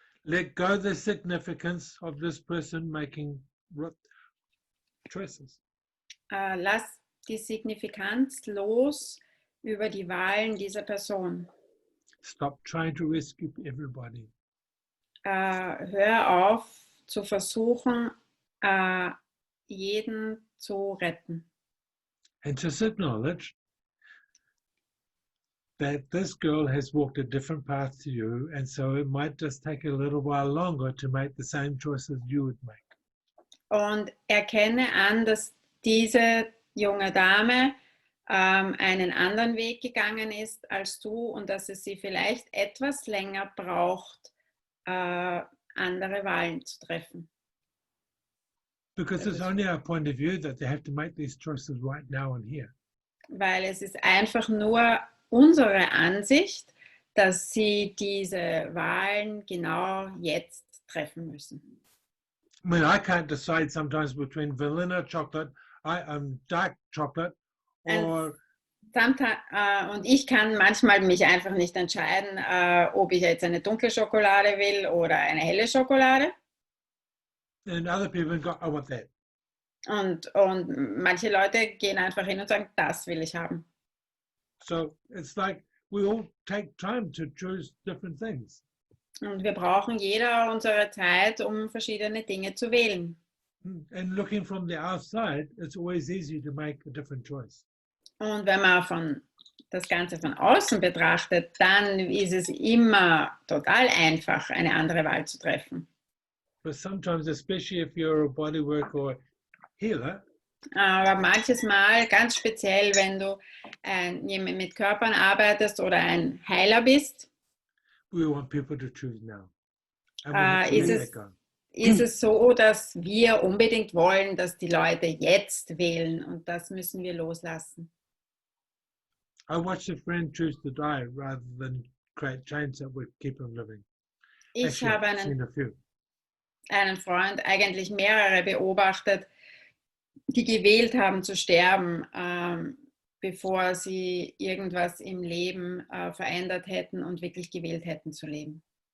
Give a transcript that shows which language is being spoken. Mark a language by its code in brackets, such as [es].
[en] Let go the significance of this person making choices. [de] Lass die Signifikanz los über die Wahlen dieser Person. [en] Stop trying to rescue everybody. [de] Hör auf zu versuchen, jeden zu retten. [en] And just acknowledge that this girl has walked a different path to you, and so it might just take a little while longer to make the same choices you would make. [de] Und erkenne an, dass diese junge Dame einen anderen Weg gegangen ist als du und dass es sie vielleicht etwas länger braucht, andere Wahlen zu treffen. [en] Because it's only our point of view that they have to make these choices right now and here. [de] Weil es ist einfach nur unsere Ansicht, dass sie diese Wahlen genau jetzt treffen müssen. [en] I mean, I can't decide sometimes between vanilla chocolate, dark chocolate, or [de] und ich kann manchmal mich einfach nicht entscheiden, ob ich jetzt eine dunkle Schokolade will oder eine helle Schokolade. [en] and other people go, I want that. [de] Und manche Leute gehen einfach hin und sagen, das will ich haben. [en] So it's like we all take time to choose different things. [de] Und wir brauchen jeder unsere Zeit, um verschiedene Dinge zu wählen. [en] And looking from the outside, it's always easy to make a different choice. [de] Und wenn man das Ganze von außen betrachtet, dann ist es immer total einfach, eine andere Wahl zu treffen. [en] But sometimes, especially if you're a bodywork or healer, [de] aber manches Mal, ganz speziell, wenn du mit Körpern arbeitest oder ein Heiler bist, [en] we want people to choose now. [de] ist es so, dass wir unbedingt wollen, dass die Leute jetzt wählen, und das müssen wir loslassen. [en] I watched a friend choose to die rather than create chains that would keep them living. [de] Ich habe einen Freund, eigentlich mehrere, beobachtet, die gewählt haben zu sterben, bevor sie irgendwas im Leben verändert hätten und wirklich gewählt hätten zu leben.